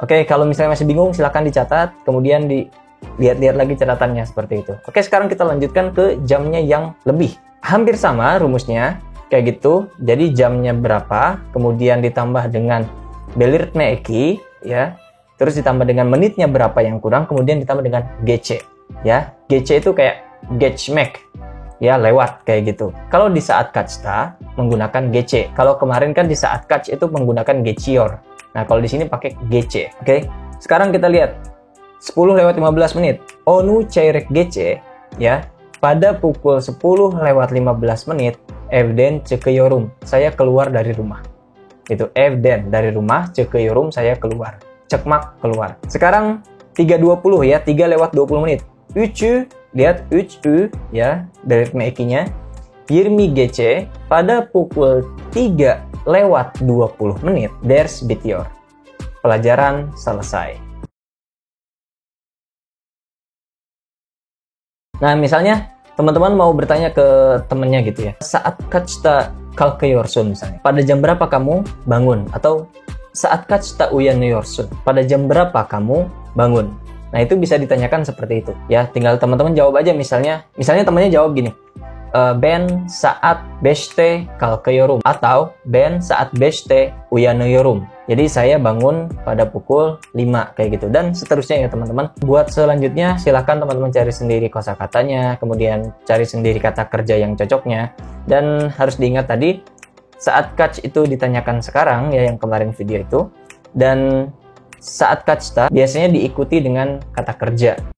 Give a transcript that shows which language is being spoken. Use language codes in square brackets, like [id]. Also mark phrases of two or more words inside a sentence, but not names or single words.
[id] Oke, kalau misalnya masih bingung, silahkan dicatat, kemudian dilihat-lihat lagi catatannya seperti itu. Oke, sekarang kita lanjutkan ke jamnya yang lebih. Hampir sama rumusnya, kayak gitu. Jadi jamnya berapa, kemudian ditambah dengan [tr] belirtme eki, [id] ya. Terus ditambah dengan menitnya berapa yang kurang, kemudian ditambah dengan gece, ya. Gece itu kayak geçmek, ya, lewat, kayak gitu. Kalau di [tr] saat kaçta [id] menggunakan gece. Kalau kemarin kan di [tr] saat kaç [id] itu menggunakan geçiyor. Nah, kalau di sini pakai gece. Oke. Sekarang kita lihat 10 lewat 15 menit. [tr] Onu çeyrek gece, [id] ya. pada pukul 10:15 [tr] evden çıkıyorum, [id] saya keluar dari rumah. Itu evden, dari rumah, çıkıyorum, saya keluar. Çıkmak, keluar. Sekarang 3:20 ya, 3:20. 3'ü, lihat 3'ü ya, dari [tr] ritme eki- [id] nya. [tr] 20 gece, [id] pada pukul [tr] 3:20 ders bitiyor. [id] Pelajaran selesai. Nah, misalnya teman-teman mau bertanya ke temennya gitu ya. [tr] Saat kaçta kalkıyorsun misalnya. [id] Pada jam berapa kamu bangun? [tr] Atau saat kaçta uyanıyorsun? [id] Pada jam berapa kamu bangun? Nah, itu bisa ditanyakan seperti itu. Ya, tinggal teman-teman jawab aja misalnya temannya jawab gini. [tr] Ben saat 5'te kalkıyorum atau ben saat 5'te uyanıyorum. [id] Jadi saya bangun pada pukul 5 kayak gitu dan seterusnya ya teman-teman. Buat selanjutnya silahkan teman-teman cari sendiri kosakatanya, kemudian cari sendiri kata kerja yang cocoknya. Dan harus diingat tadi [tr] saat kaç [id] itu ditanyakan sekarang ya, yang kemarin video itu, dan [tr] saat kaçta [id] biasanya diikuti dengan kata kerja.